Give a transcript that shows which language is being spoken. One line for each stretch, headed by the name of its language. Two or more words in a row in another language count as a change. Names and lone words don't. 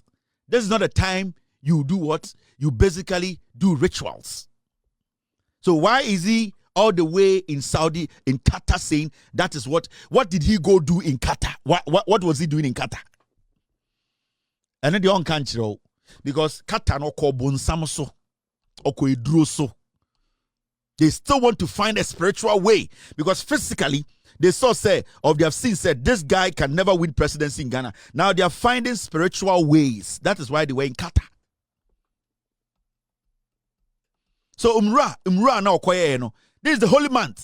English: This is not a time you do what? You basically do rituals. So why is he all the way in Saudi, in Qatar, saying that is what did he go do in Qatar? What was he doing in Qatar? And then the on country, because Qatar
Akan: no ko bonsamso, oko idroso.
English: They still want to find a spiritual way because physically they saw they have seen said this guy can never win presidency in Ghana. Now they are finding spiritual ways. That is why they were in Qatar. So Umrah now this is the holy month.